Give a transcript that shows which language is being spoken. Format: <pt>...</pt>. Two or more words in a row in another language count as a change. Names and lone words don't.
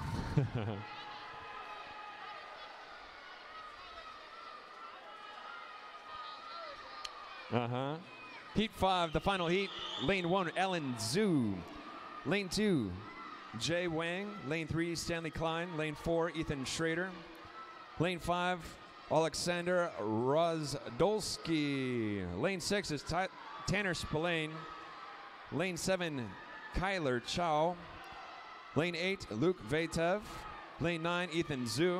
<en>Heat 5, the final heat. Lane 1, Ellen Zhu. Lane 2, Jay Wang. Lane 3, Stanley Klein. Lane 4, Ethan Schrader. Lane 5, Alexander Rozdolski. Lane 6 is Tanner Spillane. Lane 7, Kyler Chow. Lane 8, Luke Vatev. Lane 9, Ethan Zhu.</en>